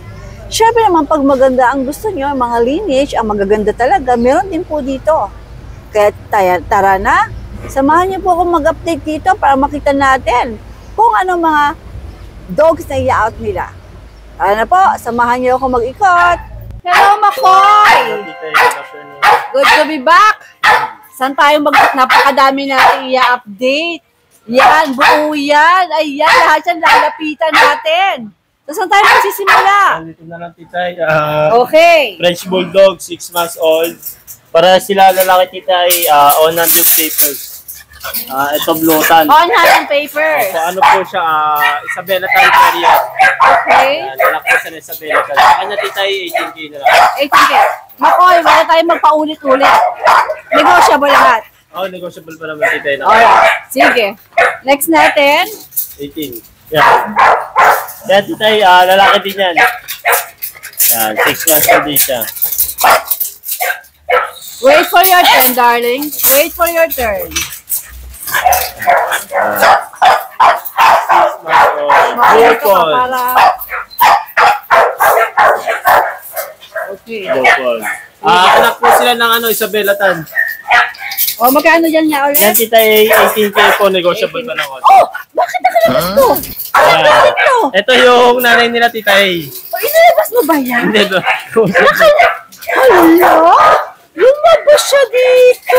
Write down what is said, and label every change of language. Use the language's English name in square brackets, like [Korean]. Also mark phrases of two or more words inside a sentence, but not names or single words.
[Filipino] Siyempre naman, pag maganda ang gusto nyo, mga lineage, ang magaganda talaga, meron din po dito. Kaya tara na, samahan niyo po akong mag-update dito para makita natin kung ano mga dogs na i-out nila. Tara na po, samahan niyo ako mag-ikot. Hello, Makoy! [English] Good to be back! [Filipino] Saan tayo napakadami natin i-update? Yan, buo yan. Ayan, lahat yan lalapitan natin. So, saan tayo magsisimula? Dito na lang, titay. Okay. [English] French Bulldog, 6 months old. [Filipino] Para sila lalaki, titay, [English] on hand yung papers. [Filipino] Ito, Blotan. [English] On hand ang papers. [Filipino] So, ano po siya, Isabela Terrier. Okay. Lalaki po siya na Isabela Terrier. Sa kanya, titay, 18K na lang. 18K. Makoy, wala tayong magpaulit-ulit. Negotiable lahat. Oh, negotiable pa naman, titay. Alright. Sige. Next natin. 18. Yan. Yan, titay, lalaki din yan. Yan, 6 [English] months old [Filipino] din siya. [English] Wait for your turn, darling. Wait for your turn. 6 months old. Bupol. Okay. Bupol. [Filipino] Anak po sila ng Isabela Tan. O, magkano dyan niya ulit? Yan, titay, 18K po, negotiable pa naman. Oh! Bakit nakalabas to? Bakit to? Ito yung nanay nila, titay. O, inalabas mo ba yan? Hindi ba? Hala? Lumabas siya dito.